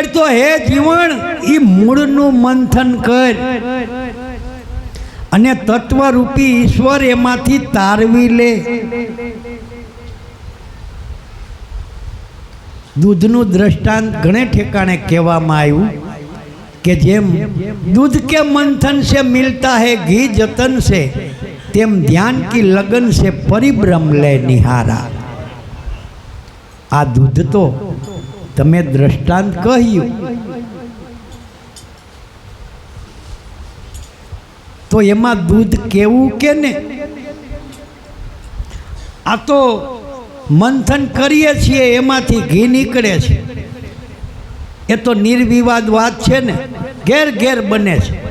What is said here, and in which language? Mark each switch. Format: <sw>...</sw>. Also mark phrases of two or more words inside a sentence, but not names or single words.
<gu>તો હે જીવન, એ મૂળનું મંથન કર અને તત્વરૂપી ઈશ્વર એમાંથી તારવી લે. દૂધનું દ્રષ્ટાંત ઘણે ઠેકાણે કહેવામાં આવ્યું કે જેમ</gu> <hi>दूध के मंथन से मिलता है घी जतन से, तेम ध्यान की लगन से परिभ्रम ले निहारा.</hi> <gu>આ દૂધ તો તમે દ્રષ્ટાંત કહ્યું, તો એમાં દૂધ કેવું કે ને? આ તો મંથન કરીએ છીએ એમાંથી ઘી નીકળે છે, એ તો નિર્વિવાદ વાત છે ને, ઘેર ઘેર બને છે.</gu>